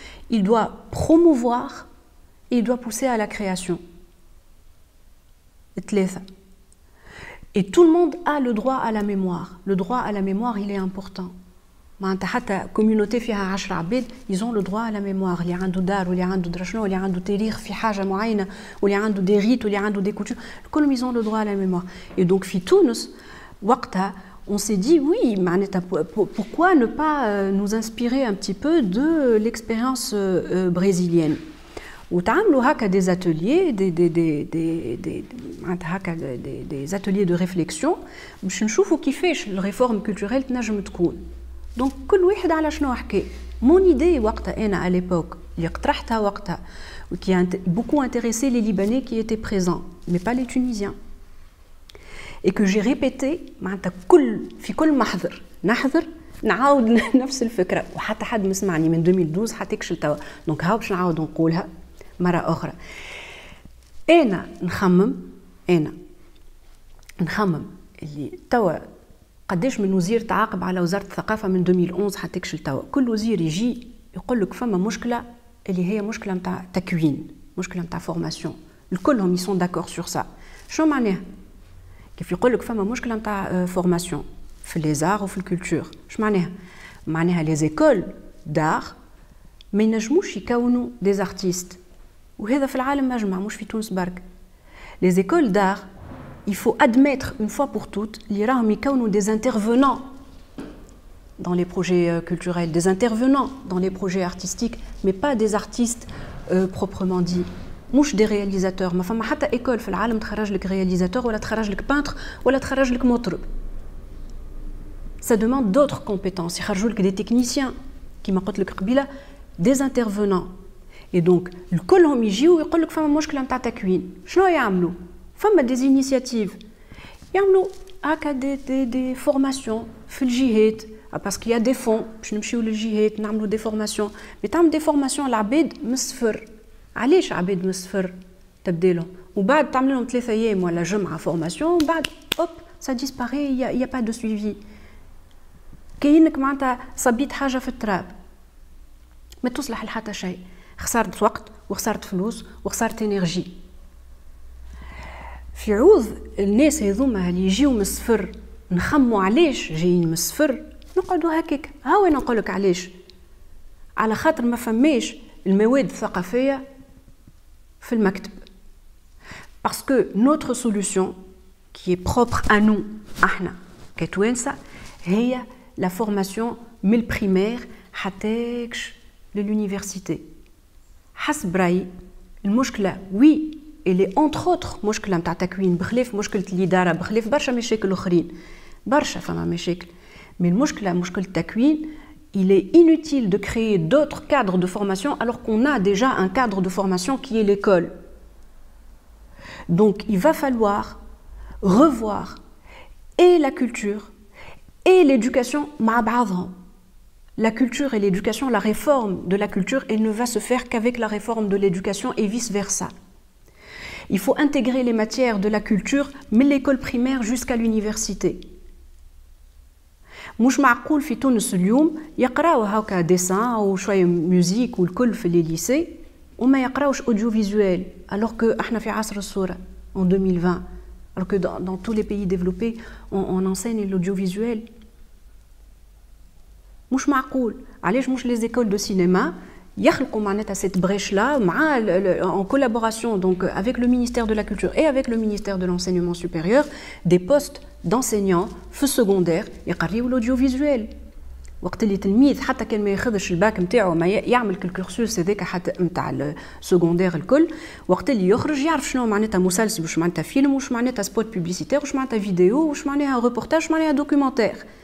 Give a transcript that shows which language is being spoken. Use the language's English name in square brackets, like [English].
[French] Il doit promouvoir et il doit pousser à la création. Et tout le monde a le droit à la mémoire. Le droit à la mémoire, il est important. حتى communauté [Arabic] فيها 10 عباد [French] ils ont le droit à la mémoire. [Arabic] اللي عنده دار واللي عنده درشنو واللي عنده تاريخ في حاجه معينه واللي عنده [French] des rites [Arabic] واللي عنده [French] des coutumes [Arabic] كلهم [French] ils ont le droit à la mémoire. Et donc [Arabic] في تونس وقتها [French] on s'est dit oui pourquoi ne pas nous inspirer un petit peu de l'expérience brésilienne. [Arabic] وتعملوا هكا [French] des ateliers des ateliers de réflexion [Arabic] باش نشوفوا كيفاش الريفورم كولتوريل تنجم تكون. Donc, كل واحد على شنو حكى. [French] Mon idée [Arabic] وقتها أنا [French] à l'époque [Arabic] اللي اقترحتها وقتها [French] qui a beaucoup intéressé les Libanais qui étaient présents, mais pas les Tunisiens. Et que j'ai répété [Arabic] معناتها في كل محضر نحضر نعاود نفس الفكرة وحتى حد مسمعني من 2012 حتى كشل توا. Donc هاو باش نعاود نقولها مرة أخرى. أنا نخمم اللي توا قداش من وزير تعاقب على وزارة الثقافة من 2011 حتى كشل توا. كل وزير يجي يقول لك فما مشكلة اللي هي مشكلة نتاع تكوين، مشكلة نتاع فورماسيون. الكلهم [French] يسون داكور سور سا. [Arabic] شنو معناها؟ كيف يقول لك فما مشكلة نتاع فورماسيون في لي زار وفي الكولتور. شنو معناها؟ معناها [French] لي زيكول دار [Arabic] ما ينجموش يكونوا [French] دي زارتيست. [Arabic] وهذا في العالم مجمع مش في تونس برك. [French] لي زيكول دار il faut admettre une fois pour toutes qu'il y a des intervenants dans les projets culturels, des intervenants dans les projets artistiques, mais pas des artistes proprement dit. مش des réalisateurs. [Arabic] ما فما حتى école في العالم تخرج لك réalisateur ولا تخرج لك peintre ولا تخرج لك مطرب. [French] Ça demande d'autres compétences. [Arabic] يخرجوا لك [French] des techniciens [Arabic] كما قلت لك قبيله [French] des intervenants. Et donc [Arabic] الكلهم يجيو ويقول لك فما مشكله نتاع تكوين. شنو يعملوا؟ فما [French] des initiatives. [Arabic] يعملوا هكا [French] des formations [Arabic] في الجهات [French] parce qu'il y a des fonds [Arabic] باش نمشيو للجهات نعملوا [French] des formations. [Arabic] mais تعمل [French] des formations [Arabic] العباد من الصفر. علاش عباد من الصفر تبدا لهم وبعد تعمل لهم 3 ايام ولا جمعه فورماسيون وبعد اوب [French] ça disparaît il y a pas de suivi. [Arabic] كاينك معناتها صبيت حاجه في التراب ما تصلح لحتى شيء. خسرت وقت وخسرت فلوس وخسرت انرجي. في عوض الناس هذوما اللي يجيو من الصفر نخموا علاش جايين من الصفر نقعدوا هكاك. ها وين نقول لك علاش؟ على خاطر ما فماش المواد الثقافيه في المكتب. [French] Parce que notre solution qui est propre à nous [Arabic] احنا كتوانسه هي [French] la formation [Arabic] من البريمير حتى [French] للuniversité. [Arabic] حسب رايي المشكله وي اللي انتر اوتر مشكله نتاع تكوين بخلاف مشكله الاداره بخلاف برشا مشاكل اخرين برشا فما مشاكل مي المشكله مشكله التكوين [French] il est inutile de créer d'autres cadres de formation alors qu'on a déjà un cadre de formation qui est l'école. Donc il va falloir revoir et la culture et l'éducation [Arabic] مع بعضهم. [French] La culture et l'éducation, la réforme de la culture, elle ne va se faire qu'avec la réforme de l'éducation et vice-versa. Il faut intégrer les matières de la culture من l'école primaire jusqu'à l'université. [Arabic] مش معقول في تونس اليوم يقراو هكا ديسان او شويه ميوزيك والكل في لي ليسي وما يقراوش اوديو فيزوال [French] alors que [Arabic] احنا في عصر الصوره [French] en 2020 alors que dans tous les pays développés on enseigne l'audiovisuel. [Arabic] مش معقول علاش مش [French] les écoles de cinéma [Arabic] يخلقوا معناتها [French] cette brèche là مع en collaboration donc avec le ministère de la culture et avec le ministère de l'enseignement supérieur des postes d'enseignants في secondaire [Arabic] يقريوا [French] l'audiovisuel. [Arabic] وقت اللي تلميذ حتى كان ما ياخذش الباك نتاعو ما يعمل الكورسوس هذاك حتى نتاع السكوندير الكل وقت اللي يخرج يعرف شنو معناتها مسلسل وش معناتها فيلم وش معناتها سبوت بوبليسيتير وش معناتها فيديو وش معناتها ريبورتاج وش معناتها دوكيومنتير.